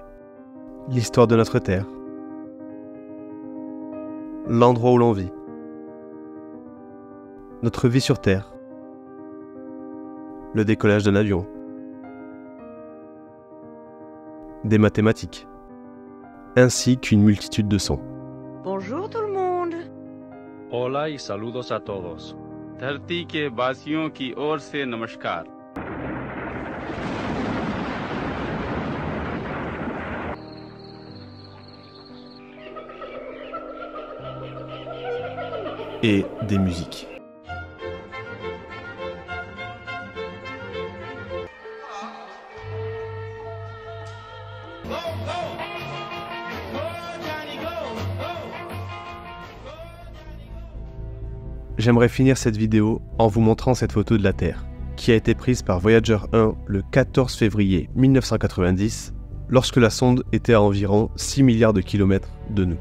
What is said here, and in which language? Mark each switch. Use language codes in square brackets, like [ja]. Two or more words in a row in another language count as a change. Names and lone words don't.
[fr] L'histoire de notre Terre, l'endroit où l'on vit, notre vie sur Terre, le décollage d'un avion, des mathématiques, ainsi qu'une multitude de sons. Bonjour tout le monde. [es] Hola y saludos a todos. [hi] धरती के वासियों की ओर से नमस्कार. [fr] Et des musiques. J'aimerais finir cette vidéo en vous montrant cette photo de la Terre, qui a été prise par Voyager 1 le 14 février 1990, lorsque la sonde était à environ 6 milliards de kilomètres de nous.